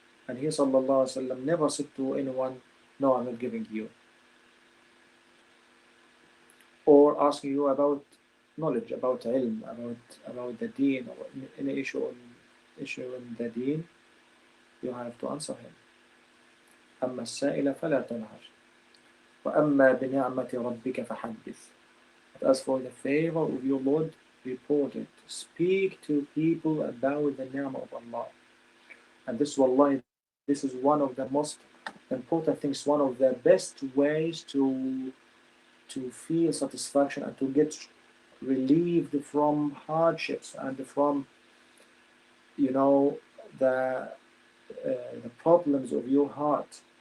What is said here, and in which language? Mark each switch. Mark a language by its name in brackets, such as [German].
[English] And He sallallahu alaihi wasallam never said to anyone, no, I'm not giving you. Or asking you about knowledge, about ilm, about the deen, or any issue in the deen, you have to answer him. [Arabic] أما السائل فلا تنهر وأما بنعمة ربك فحدث. [English] But as for the favor of your Lord, report it. Speak to people about the ni'mah of Allah. And this, wallahi, This is one of the most important things, one of the best ways to feel satisfaction and to get relieved from hardships and from, you know, the problems of your heart.